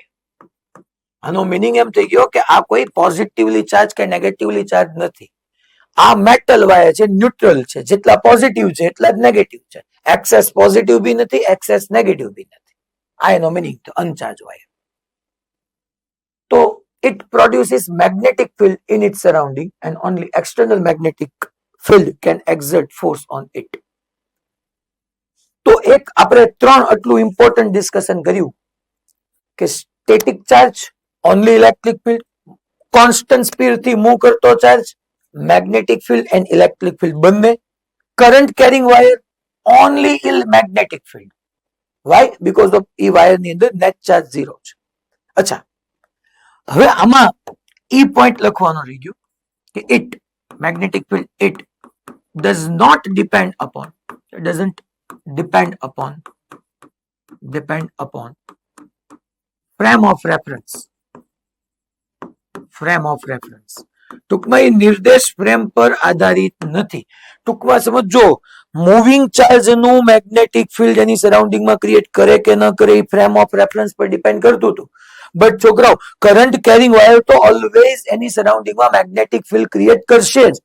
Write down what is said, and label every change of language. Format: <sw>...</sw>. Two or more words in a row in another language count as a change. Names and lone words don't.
<gu>આનો મિનિંગ એમ થઈ ગયો કે આ કોઈ</gu> <en>positively charge</en> <gu>કે</gu> <en>negatively charge</en> <gu>નથી. આ</gu> <en>metal wire</en> <gu>છે, ન્યુટ્રલ છે. જેટલા પોઝિટિવ છે એટલા જ નેગેટિવ છે.</gu> <en>excess positive</en> <gu>બી નથી,</gu> <en>excess negative</en> <gu>બી નથી. આ એનો મિનિંગ તો</gu> <en>uncharge wire. તો it produces magnetic field in its surrounding and only external magnetic field can exert force on it.</en> <gu>તો એક આપણે ત્રણ આટલું</gu> <en>important discussion</en> <gu>કર્યું કે</gu> <en>static charge, only electric field, constant speed</en> <gu>થી મૂવ કરતો ચાર્જ,</gu> <en>magnetic field and electric field</en> <gu>બંને,</gu> <en>current carrying wire only in magnetic field. why? because of</en> <gu>ઈ વાયર ની અંદર</gu> <en>net charge</en> <gu>0 છે. અચ્છા, હવે આમાં ઈ પોઈન્ટ લખવાનો રહી ગયો કે</gu> <en>it magnetic field it does not depend upon, it doesn't depend upon frame of reference.</en> <gu>ટૂંકમાં એ નિર્દેશ ફ્રેમ પર આધારિત નથી. ટૂંકમાં સમજો,</gu> <en>moving charge</en> <gu>નું મેગ્નેટિક ફિલ્ડ એની સરાઉન્ડિંગમાં ક્રિએટ કરે કે ન કરે એ</gu> <en>frame of reference</en> <gu>પર ડિપેન્ડ કરતું હતું. બટ છોકરાઓ,</gu> <en>current carrying wire</en> <gu>તો ઓલવેઝ એની સરાઉન્ડિંગમાં</gu> <en>magnetic field create</en> <gu>કરશે જ.</gu>